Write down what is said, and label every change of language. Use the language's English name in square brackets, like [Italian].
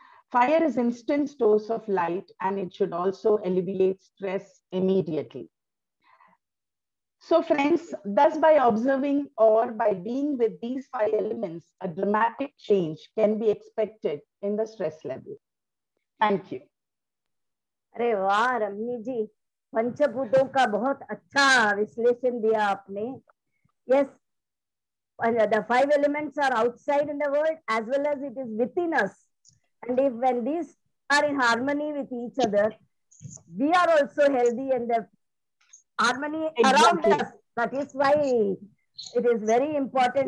[English] Fire is instant source of light and it should also alleviate stress immediately. So friends, thus by observing or by being with these 5 elements, a dramatic change can be expected in the stress level. Thank you. [Hindi] अरे वाह रमनी जी, पंचभूतों का बहुत अच्छा विश्लेषण दिया आपने. [English] Yes, the five elements are outside in the world as well as it is within us. And if when these are in harmony with each other, we are also healthy and the harmony around Exactly. us. That is why it is very important